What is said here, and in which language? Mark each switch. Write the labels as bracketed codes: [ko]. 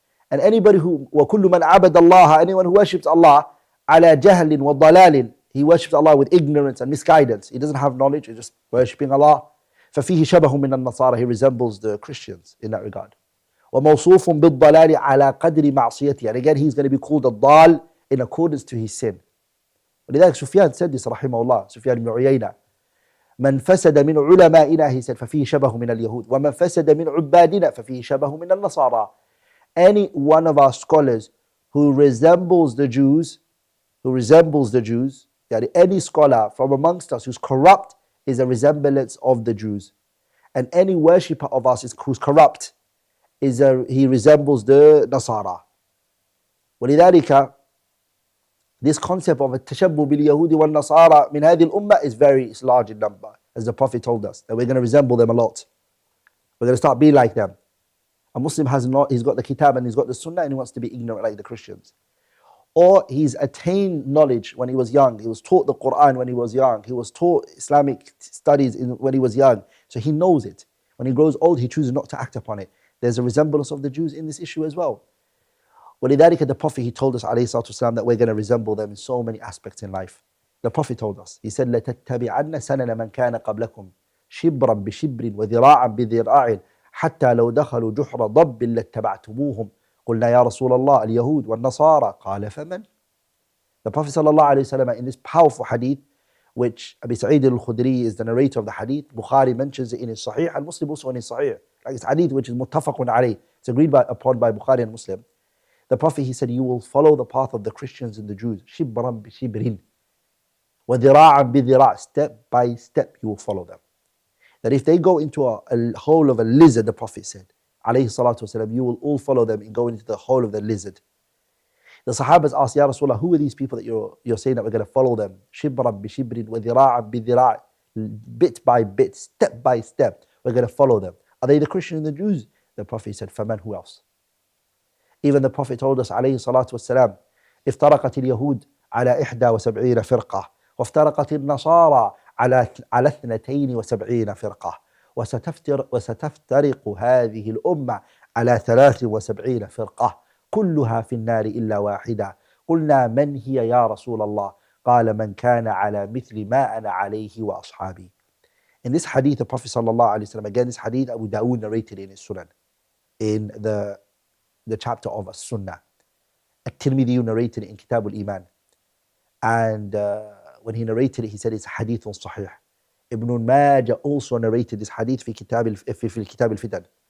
[en] And anybody who, [ar] وَكُلُّ مَنْ عَبَدَ اللَّهَ, [en] anyone who worships Allah, [ar] عَلَى جَهْلٍ وَضَلَالٍ, [en] he worships Allah with ignorance and misguidance. He doesn't have knowledge, he's just worshipping Allah. [ar] فَفِيهِ شَبَهٌ مِنَ النَّصَارَى, [en] he resembles the Christians in that regard. [ar] وَمَوْصُوفٌ بِالضَّلَالِ عَلَى قَدْرِ مَعْصِيَتِهِ, [en] and again he's going to be called a ضال in accordance to his sin. [ar] ولذلك سفيان [en] said this [ar] رحمه الله, سفيان بن عيينة, من فسد من علمائنا, [en] he said, [ar] ففيه شبه من اليهود, ومن فسد من عبادنا ففيه شبه من النصارى. [en] Any one of our scholars who resembles the Jews, yani any scholar from amongst us who's corrupt is a resemblance of the Jews. And any worshipper of us who's corrupt, he resembles the Nasara. ولذلك this concept of [ar] التشبه باليهود والنصارى من هذه الأمة [en] is large in number, as the Prophet told us, that we're going to resemble them a lot. We're going to start being like them. A Muslim he's got the Kitab and he's got the Sunnah and he wants to be ignorant like the Christians. Or he's attained knowledge when he was young. He was taught the Qur'an when he was young. He was taught Islamic studies when he was young. So he knows it. When he grows old, he chooses not to act upon it. There's a resemblance of the Jews in this issue as well. ولذلك the Prophet, he told us ﷺ, that we're going to resemble them in so many aspects in life. The Prophet told us, he said, [ar] لَتَتَّبِعَنَّ سَنَنَ مَنْ كَانَ قَبْلَكُمْ شِبْرًا بِشِبْرٍ وَذِرَاعًا بِذِرَاعٍ حتى لو دخلوا جحر ضب لاتبعتموهم قلنا يا رسول الله اليهود والنصارى قال فمن. [en] The Prophet ﷺ in this powerful hadith, which Abi Sa'id al-Khudri is the narrator of the hadith, Bukhari mentions it in his Sahih, and Muslim also in his Sahih. Like it's hadith which is muttafaqun alayh, it's agreed upon by Bukhari and Muslim. The Prophet, he said, you will follow the path of the Christians and the Jews, [ar] shibran bi shibrin, wa dhira'an bi dhira', [en] step by step you will follow them. That if they go into a hole of a lizard, the Prophet said, alayhi salatu wasalam, you will all follow them in going into the hole of the lizard. The Sahabas asked, Ya Rasulullah, who are these people that you're saying that we're going to follow them? [ar] Shibran bi shibrin wa dhira'an bi dhira', [en] bit by bit, step by step, we're going to follow them. Are they the Christians and the Jews? The Prophet said, فَمَنْ, who else? Even the Prophet told us, alayhi salatu wasalam, [ar] افترقت اليهود على 71 فرقة وافترقت النصارى على 72 فرقة وستفترق هذه الأمة على 73 فرقة كلها في النار إلا واحدة قلنا من هي يا رسول الله قال من كان على مثل ما أنا عليه وأصحابي. [en] In this hadith, the Prophet sallallahu alaihi wasallam, again this hadith Abu Dawood narrated in his Sunan, in the chapter of As-Sunnah. At-Tirmidhi narrated it in Kitab al-Īmān. And when he narrated it, he said it's hadith sahih. Ibn Majah also narrated this hadith [ar] في الكتاب الفتن.